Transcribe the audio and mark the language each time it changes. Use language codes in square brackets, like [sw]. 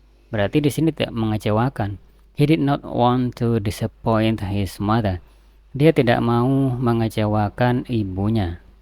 [id] Berarti di sini tidak mengecewakan. [en] He did not want to disappoint his mother. [id] Dia tidak mau mengecewakan ibunya.